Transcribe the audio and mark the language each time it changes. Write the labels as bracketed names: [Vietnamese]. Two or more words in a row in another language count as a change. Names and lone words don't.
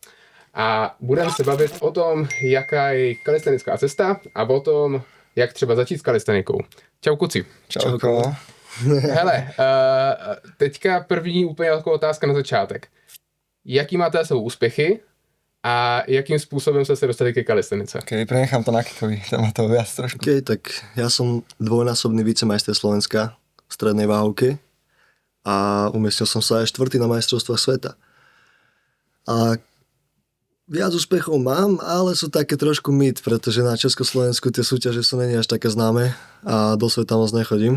[Czech] A budeme se bavit o tom, jaká je kalistenická cesta a o tom, jak třeba začít s kalistenikou. Čau kuci. Čauko. Hele, teďka první úplně jako otázka na začátek. Jaký máte za sebou úspěchy a jakým způsobem [Slovak] ste sa dostali [Czech] ke kalistenice? [Slovak] Ok, prenechám to na Kikovi, tam má to viac trošku. Ok, tak ja som dvojnásobný vicemajster Slovenska v strednej váhovke a umiestnil som sa aj 4. na majstrovstvách sveta. A viac úspechov mám, ale sú také trošku mýt, pretože na Československu tie súťaže sú není až také známe a do sveta moc nechodím.